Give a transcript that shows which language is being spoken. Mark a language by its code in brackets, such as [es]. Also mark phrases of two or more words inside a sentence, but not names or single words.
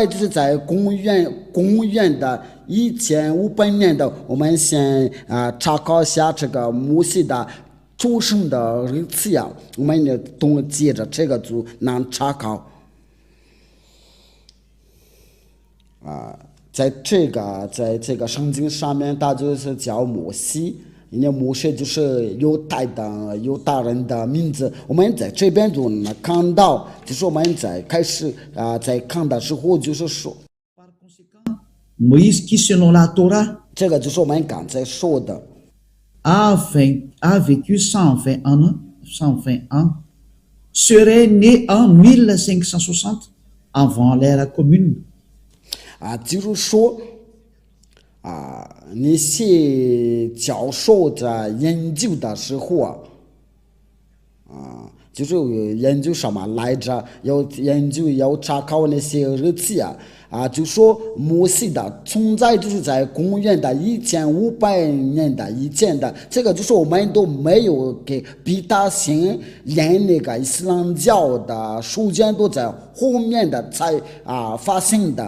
[zh] 就是在公元的1500年的，我们先查考一下这个摩西的出生的日期我们也接着这个就能查考在这个圣经上面，他就是叫摩西。因为摩西就是犹大人的名字，我们在这边就能看到，就是我们在开始在看的时候就是说 [fr] Moïse qui selon la Torah [zh] 这个就是我们刚才说的 [fr] a vécu 120 ans serait né en 1560 avant l'ère commune [zh] 就是说那些教授在研究的时候就是研究什么来着？要查考那些日期就说摩西的存在就是在公元的1500年的以前的，这个就是我们都没有给比他先连那个伊斯兰教的书卷都在后面的才发现的。